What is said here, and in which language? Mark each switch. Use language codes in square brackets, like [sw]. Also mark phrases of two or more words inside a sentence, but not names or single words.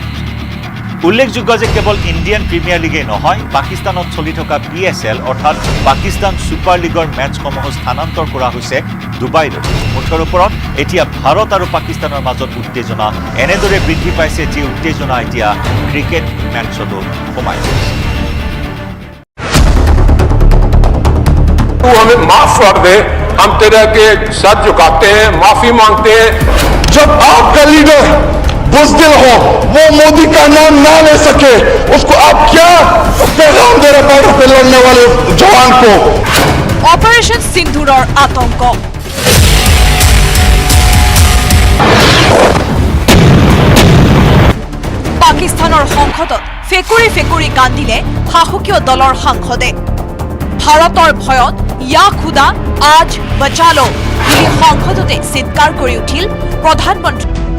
[as] উল্লেখযোগ্য যে কেৱল ইণ্ডিয়ান প্ৰিমিয়াৰ লীগেই নহয়, পাকিস্তানত চলি থকা PSL অৰ্থাৎ পাকিস্তান ছুপাৰ লীগৰ মেচসমূহ স্থানান্তৰ কৰা হৈছে ডুবাইলৈ। মুঠৰ ওপৰত এতিয়া ভাৰত আৰু পাকিস্তানৰ মাজত উত্তেজনা এনেদৰে বৃদ্ধি পাইছে যি উত্তেজনা এতিয়া ক্ৰিকেট মেচতো সোমাই পৰিছে। [hi] तू हमें माफ कर दे, हम तेरे के सर झुकाते हैं, माफी मांगते हैं। जब आपका लीडर बुज़दिल हो, वो मोदी का नाम ना ले सके, उसको आप क्या पैगाम दे रहे बॉर्डर पे लड़ने वाले जवान को? ऑपरेशन सिंदूरर आतंक। [as] পাকিস্তানৰ সংসদত ফেকুৰি ফেকুৰি কান্দিলে শাসকীয় দলৰ সাংসদে। ভাৰতৰ ভয়ত [hi] या खुदा आज बचा लो [as] বুলি সংসদতে চিৎকাৰ কৰি উঠিল প্ৰধানমন্ত্ৰী।